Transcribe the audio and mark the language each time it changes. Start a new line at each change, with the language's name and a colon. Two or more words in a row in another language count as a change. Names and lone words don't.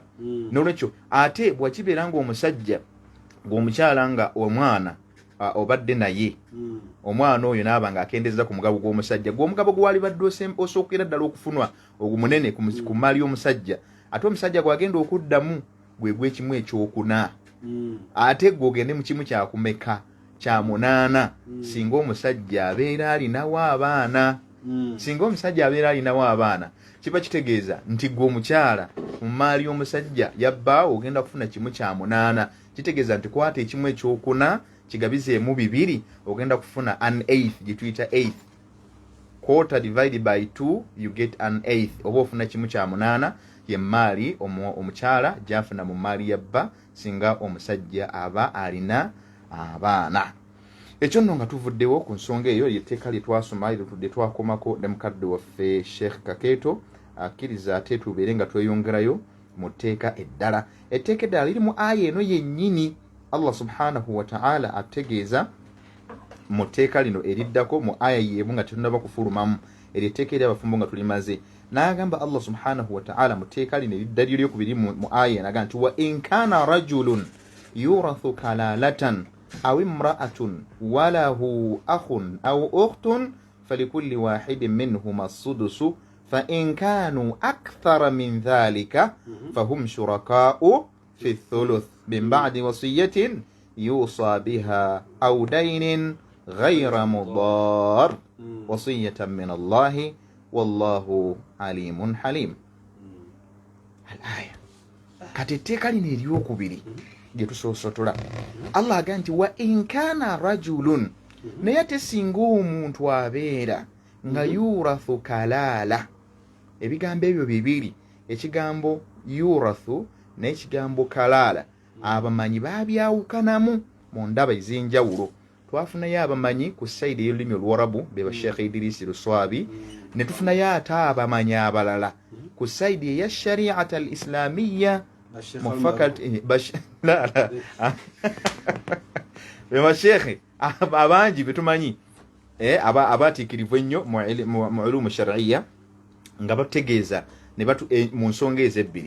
Ganda: N'olwekyo ate bwakibeera ng'omusajja ng'omukyala nga omwana obadde naye, omwana oyo naaba nga akendeeza ku mugabo gw'omusajja, gw'omugabo gwe wali badde osookera ddala okufunwa ogumunene ku maali y'omusajja, ate omusajja gw'agenda okuddamu gwe gw'ekimu ekyokuna, ate gw'ogende mu kimu kyakumeka kya munaana, singa omusajja abeera alinawo abaana. Singa omusajja abeera alinawo abaana, kiba kitegeeza nti gwe omukyala mu maali y'omusajja yabbaawo ogenda kufuna kimu kya munaana. Kitegeeza nti kwata ekimu ekyokuna kigabizeemu bibiri, ogenda kufuna
English: an eighth,
Ganda: gye tuyita eighth.
English: Quarter divided by 2 you get an eighth,
Ganda: oba ofuna kimu kya munaana ye maali omukyala gyafuna mu maali yabba singa omusajja aba alina abaana. Ekyo nno nga tuvuddewo ku nsonga eyo yetteeka lye twasoma lye twakomako ne mukadde waffe Sheikh Kakeeto, akkiriza ate tubeere nga tweyongerayo mu tteeka eddala. Etteeka eddala liri mu aya eno yennyini. Allah
Arabic: سبحانه وتعالى
Ganda: ategeeza mu tteeka lino eriddako mu aya yeemu nga tetunaba kufulumamu, eryetteeka eri abafumbo nga tulimaze. N'agamba Allah
Arabic: سبحانه وتعالى
Ganda: mu tteeka lino eridda lyokubiri mu aya naga
Arabic: nti وإن كان رجل يورث كلالة أو امرأة وله أخ أو أخت فلكل واحد منهما السدس فإن كانوا أكثر من ذلك فهم شركاء في الثلث من بعد وصية يوصى بها أو دين غير مضار وصية من الله والله عليم حليم.
Ganda: Al-aya kati etteeka lino eryokubiri gye tusoosotola, Allah agamba nti
Arabic: وإن كان رجل,
Ganda: naye ate singa omuntu abeera nga
Arabic: يورث كلالة.
Ganda: Ebigambo ebyo bibiri, ekigambo yurathu n'ekigambo kalala, abamanyi baabyawukanamu mu ndaba ez'enjawulo. Twafunayo abamanyi ku sayidi y'olulimi olwarabu be ba Sheikh Idris Luswabi, ne tufunayo ate abamanyi abalala ku sayidi eya
Arabic: الشريعة الإسلامية
Ganda: mu faculty be bashekhe abangi betumanyi abatiikirivu ennyo mu
Arabic: علوم شرعية
Ganda: nga bategeeza ne mu nsonga ezebbiri.